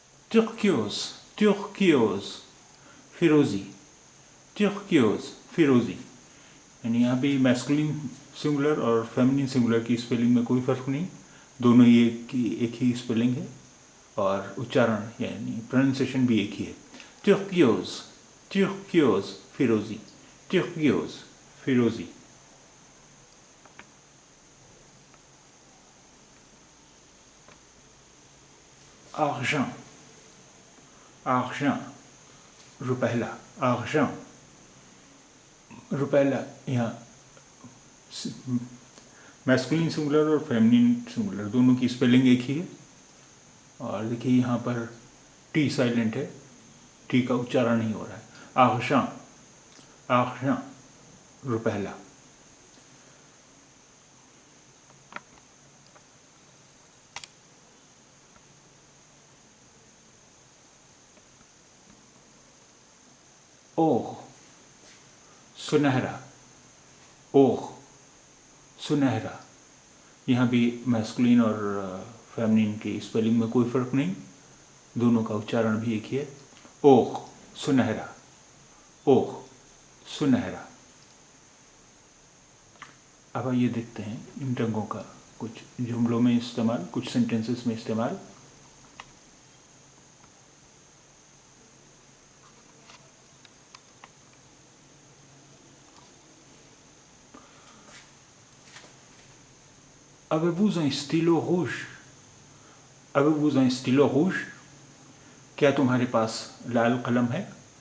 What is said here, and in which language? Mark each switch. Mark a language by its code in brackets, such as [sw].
[hi] turquoise turquoise फिरोजी, turquoise फिरोजी, यानी यहाँ भी मैस्कुलिन सिंगुलर और फेमिनिन सिंगुलर की स्पेलिंग में कोई फ़र्क नहीं, दोनों ही एक ही स्पेलिंग है और उच्चारण यानी प्रोनाउंसिएशन भी एक ही है। turquoise turquoise फिरोजी, turquoise फिरोजी। argent argent रुपहला, argent रुपहला, यहाँ मैस्कुलिन सिंगुलर और फेमिनिन सिंगुलर दोनों की स्पेलिंग एक ही है और देखिए यहाँ पर टी साइलेंट है, टी का उच्चारण नहीं हो रहा है। argent argent रुपहला। ओर सुनहरा, ओर सुनहरा, यहाँ भी मैस्कुलिन और फेमिनिन की स्पेलिंग में कोई फ़र्क नहीं, दोनों का उच्चारण भी एक ही है। ओर सुनहरा, ओर सुनहरा। अब आइए देखते हैं इन रंगों का कुछ जुमलों में इस्तेमाल, कुछ सेंटेंसेस में इस्तेमाल। [fr] Avez-vous un stylo rouge? Avez-vous un stylo rouge? [hi] क्या तुम्हारे पास लाल कलम है?